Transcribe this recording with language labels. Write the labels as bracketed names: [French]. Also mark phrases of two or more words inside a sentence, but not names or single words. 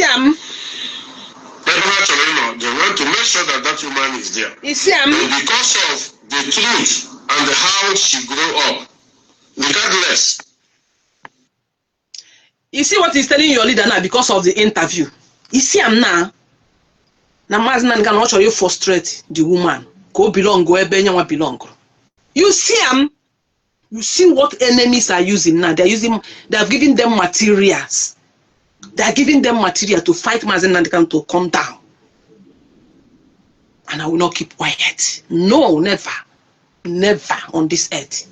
[English] They want to make sure that that woman is there. you see, But because of the truth and how she grew up, regardless. you see what he's telling your leader now because of the interview. You see, now Mazi Nnamdi Kanu watch you frustrate the woman. Go belong, go [Igbo] ebe belong. [English] You see, you see what enemies are using now. They are giving them materials. They are giving them material to fight Mazi Nnamdi Kanu to come down. And I will not keep quiet. No, never. Never on this earth.